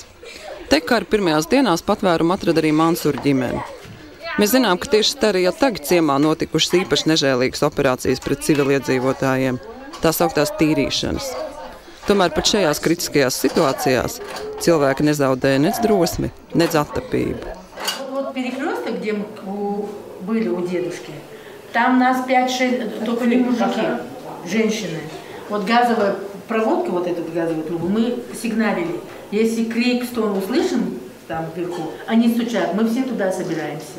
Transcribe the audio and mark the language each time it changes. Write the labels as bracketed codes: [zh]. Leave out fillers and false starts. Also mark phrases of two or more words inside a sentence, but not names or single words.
[lv] Te kara pirmajās dienās patvērumu atrada arī Mansura ģimene. Mēs zinām, ka tieši Starijā tagad ciemā notikušas īpaši nežēlīgas operācijas pret civiliedzīvotājiem, tā sauktās tīrīšanas. Tomēr pat šajās kritiskajās situācijās cilvēki nezaudēja nec drosmi, nec attapību. [ru] Перекресток, где мы были у дедушки, там нас 5-6, только не мужики, женщины. Вот газовая проводка, вот эту газовую трубу, мы сигналили. Если крик, стон услышим там вверху, они стучат, мы все туда собираемся.